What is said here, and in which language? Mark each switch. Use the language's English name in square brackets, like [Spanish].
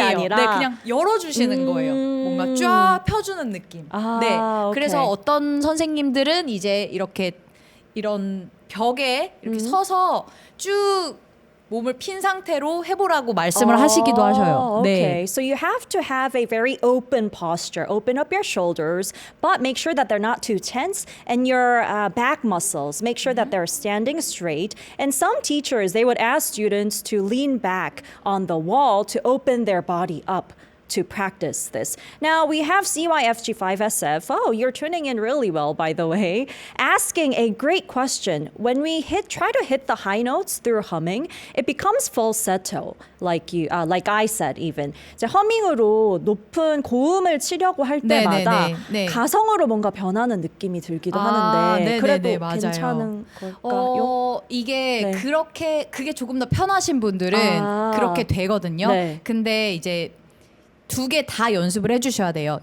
[Korean] 아니에요. 아니라 네, 그냥 열어 주시는 거예요. 뭔가 쫙 펴주는 느낌. 네, 그래서 오케이. 어떤 선생님들은 이제 이렇게 이런 벽에 이렇게 서서 쭉 몸을 핀 상태로 해보라고 말씀을 하시기도 하셔요. [English] Okay, [Korean] 네. [English] so you have to have a very open posture. Open up your shoulders, but make sure that they're not too tense, and your back muscles. Make sure that they're standing straight. And some teachers, they would ask students to lean back on the wall to open their body up to practice this. Now we have CYFG5SF. Oh, you're tuning in really well, by the way. Asking a great question. When we try to hit the high notes through humming, it becomes falsetto, like I said even. [Korean] 이제 허밍으로 높은 고음을 치려고 할 네, 때마다 네, 네, 네. 가성으로 뭔가 변하는 느낌이 들기도 하는데 네, 그래도 네, 네, 맞아요. 괜찮은 걸까요? 이게 네. 그게 조금 더 편하신 분들은 그렇게 되거든요. 네. 근데 이제 두 개 다 연습을 해주셔야 돼요.